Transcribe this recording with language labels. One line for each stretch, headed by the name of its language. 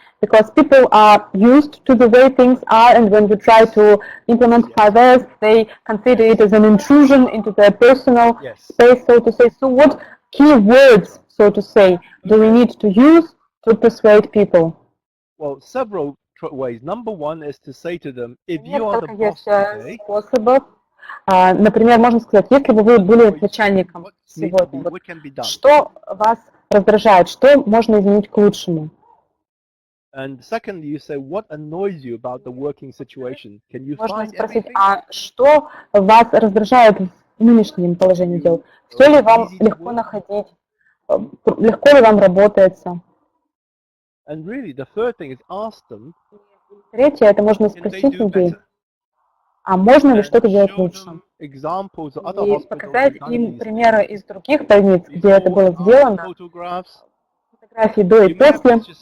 English: Because people are used to the way things are, and when you try to implement 5S, they consider it as an intrusion into their personal space, so to say. So what key words, so to say, do we need to use to persuade people? Well, several ways. Number one is to say to them, if you are the boss today,
Russian: способов. Например, можно сказать, если бы вы были начальником сегодня, что вас раздражает, что можно изменить к лучшему?
English: And secondly, you say, what annoys you about the working situation? Can you
Russian: Можно
English: find
Russian: спросить,
English: everything?
Russian: а что вас раздражает в нынешнем положении дел? Все ли вам легко находить? Легко ли вам работается? And really, the third thing is ask them. Третье, это можно спросить людей, а можно ли что-то делать лучше? И показать им примеры из других больниц, где это было сделано. Фотографии до и после.